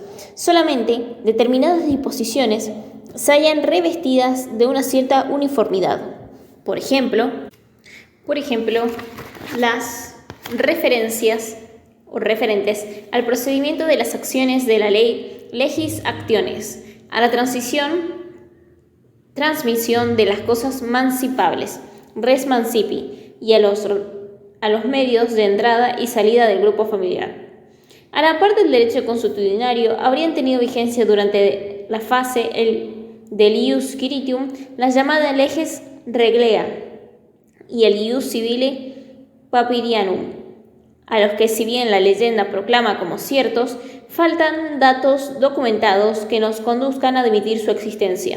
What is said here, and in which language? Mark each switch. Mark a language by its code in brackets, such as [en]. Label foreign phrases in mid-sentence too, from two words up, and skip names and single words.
[es] Solamente determinadas disposiciones se hallan revestidas de una cierta uniformidad. Por ejemplo, las referencias o referentes al procedimiento de las acciones de la ley [la] legis actiones, [es] a la transmisión de las cosas mancipables, [la] res mancipi, [es] y a los medios de entrada y salida del grupo familiar. A la par del derecho consuetudinario, habrían tenido vigencia durante la fase del [la] ius quiritium [es] las llamadas [la] leges reglea [es] y el [la] ius civile papirianum, [es] a los que, si bien la leyenda proclama como ciertos, faltan datos documentados que nos conduzcan a admitir su existencia.